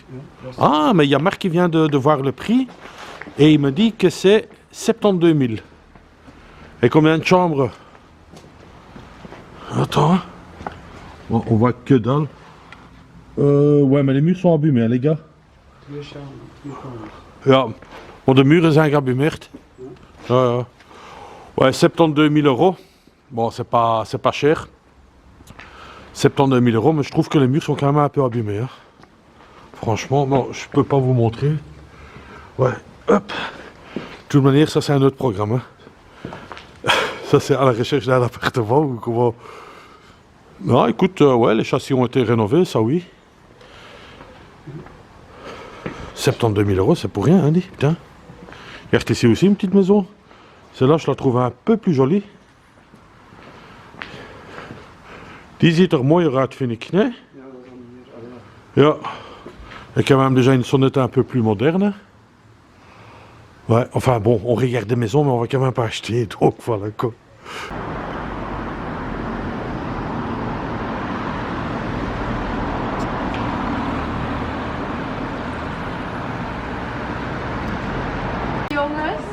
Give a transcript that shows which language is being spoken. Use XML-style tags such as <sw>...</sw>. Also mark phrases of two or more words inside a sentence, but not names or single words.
<fr>Ah, mais il y a Marc qui vient de voir le prix et il me dit que c'est 72 000. Et combien de chambres? Attends. Bon, on voit que dalle. Ouais, mais les murs sont abîmés, hein, les gars.</fr> <nl>Ja, maar de muren zijn geabîmeerd. Ja.</nl> <fr>Ouais, 72 000 €. Bon, c'est pas cher. 72 000 €, mais je trouve que les murs sont quand même un peu abîmés. Hein. Franchement, non, je peux pas vous montrer. Ouais, hop. De toute manière, ça c'est un autre programme. Hein. Ça c'est à la recherche d'un appartement ou comment. Non, écoute, ouais, les châssis ont été rénovés, ça oui. 72 000 €, c'est pour rien, hein, dit, putain. Regarde ici aussi une petite maison. Celle-là, je la trouve un peu plus jolie.</fr> <nl>10 ziet er mooier uit, vind ik, nee? Ja. Ik heb</nl> <fr>même déjà une sonnette un peu plus moderne. Ouais, enfin bon, on regarde des maisons, mais on va quand même pas acheter, donc voilà quoi.</fr> <nl>Jongens?</nl>